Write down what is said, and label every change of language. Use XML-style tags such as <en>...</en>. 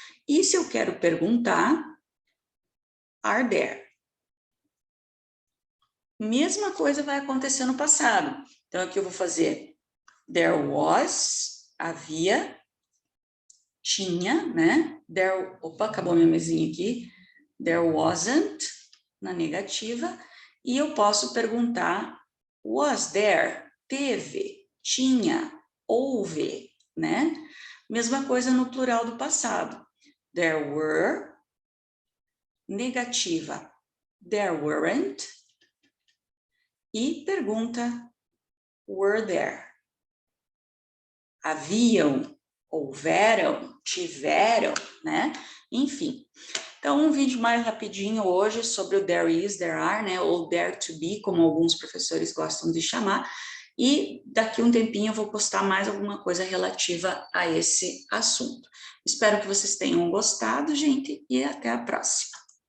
<pt>E se eu quero perguntar,</pt> <en>are there?</en> <pt>Mesma coisa vai acontecer no passado. Então, aqui eu vou fazer</pt> <en>there was,</en> <pt>havia, tinha, né? Opa, acabou minha mesinha aqui.</pt> <en>There wasn't,</en> <pt>na negativa. E eu posso perguntar,</pt> <en>was there?</en> <pt>Teve, tinha, houve, né? Mesma coisa no plural do passado.</pt> <en>There were,</en> <pt>negativa,</pt> <en>there weren't.</en> <pt>E pergunta,</pt> <en>were there?</en> <pt>Haviam, houveram, tiveram, né? Enfim. Então, um vídeo mais rapidinho hoje sobre o</pt> <en>there is, there are,</en> <pt>né? Ou</pt> <en>there to be,</en> <pt>como alguns professores gostam de chamar. E daqui um tempinho eu vou postar mais alguma coisa relativa a esse assunto. Espero que vocês tenham gostado, gente, e até a próxima.</pt>